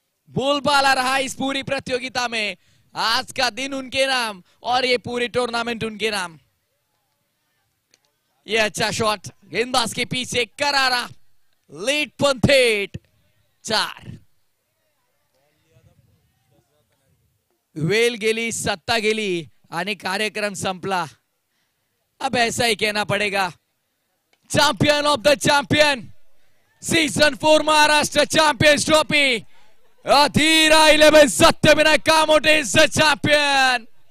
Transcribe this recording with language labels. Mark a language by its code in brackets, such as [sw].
[hi] बोलबाला रहा इस पूरी प्रतियोगिता में। आज का दिन उनके नाम और ये पूरी टूर्नामेंट उनके नाम। ये अच्छा शॉट, गेंदबाज के पीछे करारा, लीड पंथेट 4। [mr] वेल गेली, सत्ता गेली आणि कार्यक्रम संपला। [hi] अब ऐसा ही कहना पड़ेगा, [en] champion of the champion, [hi] season 4 Maharashtra champions trophy, Adheera 11 Satyavinayak Kamothe [en] Is the champion.